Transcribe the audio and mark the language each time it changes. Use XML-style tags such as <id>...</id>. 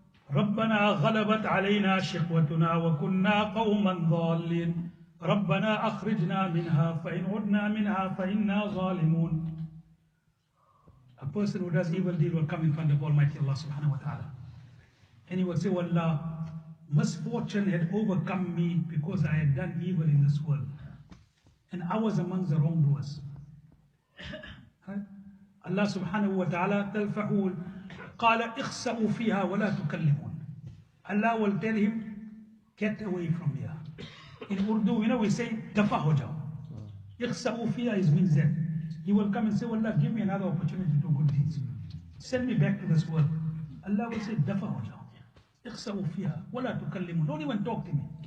<ar>ربنا غلبت علينا شقوتنا وكنا قوما ضالين ربنا أخرجنا منها فإن عدنا منها فإنا ظالمون.</ar> <en>A person who does evil deed will come in front of Almighty Allah subhanahu wa ta'ala. And he will say, oh Allah, misfortune had overcome me because I had done evil in this world. And I was amongst the wrongdoers. Right?</en> <ar>Allah subhanahu wa ta'ala تلفحوا قال اخسأوا فيها ولا تكلمون.</ar> <en>Allah will tell him, get away from here. In Urdu, we say,</en> <ur>dafa ho jao.</ur> <ar>Ikhsa'u fiha</ar> <en>means that. He will come and say, Allah, give me another opportunity to do good deeds. Send me back to this world. Allah will say,</en> <ur>dafa ho jao.</ur> <ar>Ikhsa'u fiha wala tukallimun.</ar> <en>Don't even talk to me.</en>